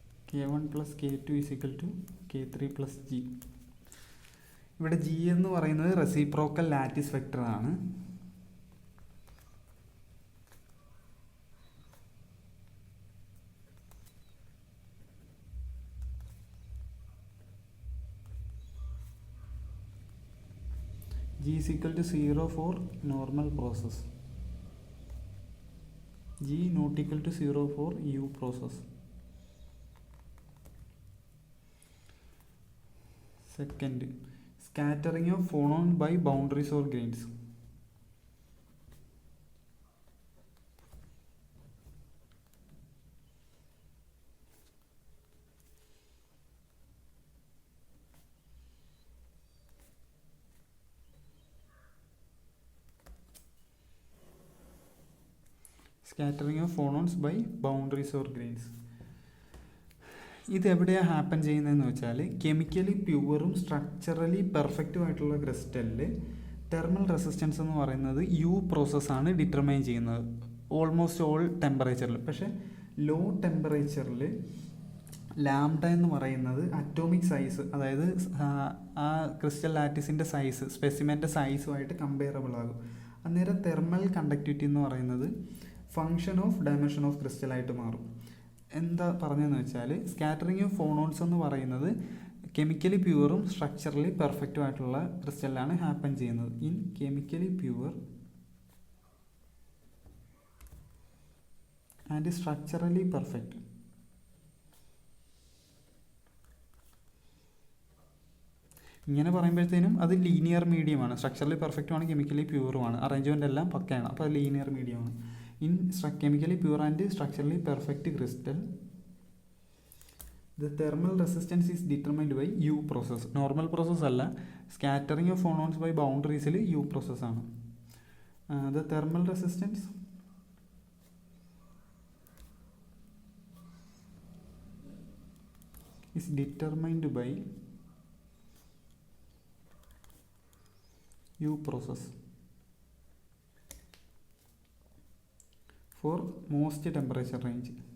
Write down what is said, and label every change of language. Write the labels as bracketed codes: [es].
[en] K1 plus K2 is equal to K3 plus G. [ml] ഇവിടെ G എന്ന് പറയുന്നത് reciprocal lattice vector ആണ്. [en] G is equal to 0 for normal process. G not equal to 0 for U process. Second, scattering of phonon by boundaries or grains. Scattering of phonons by boundaries or grains. [ml] ഇത് എവിടെയാണ് happen ചെയ്യുന്നതെന്ന് വെച്ചാൽ chemically പ്യുവറും structurally പെർഫെക്റ്റും ആയിട്ടുള്ള ക്രിസ്റ്റലിൽ thermal resistance എന്ന് പറയുന്നത് U പ്രോസസ്സാണ് determine ചെയ്യുന്നത് [en] Almost all ടെമ്പറേച്ചറിൽ. [ml] പക്ഷേ ലോ ടെമ്പറേച്ചറിൽ ലാംഡ എന്ന് പറയുന്നത് അറ്റോമിക് സൈസ്, അതായത് ആ ക്രിസ്റ്റൽ ലാറ്റിസിൻ്റെ സൈസ്, സ്പെസിമെൻ്റെ സൈസുമായിട്ട് കമ്പയറബിൾ ആകും. അന്നേരം തെർമൽ കണ്ടക്ടിവിറ്റി എന്ന് പറയുന്നത് [en] function of dimension of ക്രിസ്റ്റലായിട്ട് [ml] മാറും. എന്താ പറഞ്ഞതെന്ന് വെച്ചാൽ [en] scattering of phonons [ml] എന്ന് പറയുന്നത് കെമിക്കലി പ്യുവറും സ്ട്രക്ചറലി പെർഫെക്റ്റും ആയിട്ടുള്ള ക്രിസ്റ്റലിലാണ് ഹാപ്പൻ ചെയ്യുന്നത്. [en] In chemically pure and structurally perfect. [ml] ഇങ്ങനെ പറയുമ്പോഴത്തേനും അത് ലീനിയർ മീഡിയമാണ്. സ്ട്രക്ചറലി പെർഫെക്റ്റുമാണ്, കെമിക്കലി പ്യുവറുമാണ്, അറേഞ്ച്മെൻ്റ് എല്ലാം പക്കയാണ്. അപ്പോൾ അത് linear മീഡിയമാണ്. [en] In chemically pure and structurally perfect crystal, the thermal resistance is determined by U process. Normal process [ml] alla, [en] scattering of phonons by boundaries il U process [ml] aanu. [en] The thermal resistance is determined by U process for most temperature range.